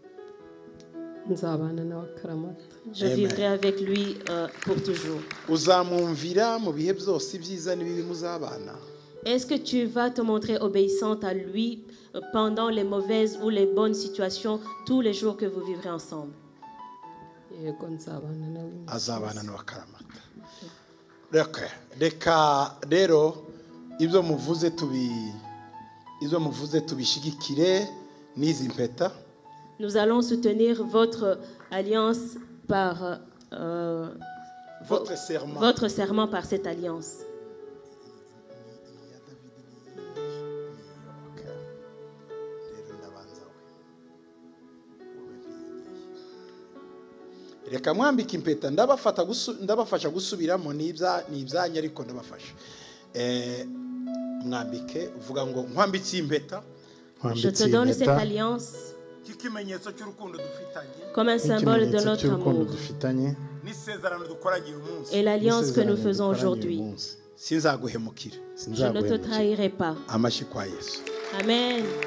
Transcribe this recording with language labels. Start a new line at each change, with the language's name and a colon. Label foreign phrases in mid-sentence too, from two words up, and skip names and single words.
French: Je vivrai avec lui pour toujours. Est-ce que tu vas te montrer obéissante à lui pendant les mauvaises ou les bonnes situations tous les jours que vous vivrez ensemble?
Kinyarwanda: Reka rero ibyo muvuze tubishigikire n'izi mpeta.
French: Nous allons soutenir votre alliance par votre serment par cette alliance.
Kinyarwanda: Reka mwambike impeta ndabafasha gusubiramo n'ibyanyu ariko ndabafasha mwambike uvuga ngo nkwambitse impeta.
French: Je te donne cette alliance comme un symbole de notre amour et l'alliance que nous faisons aujourd'hui. Je ne te trahirai pas. Amen.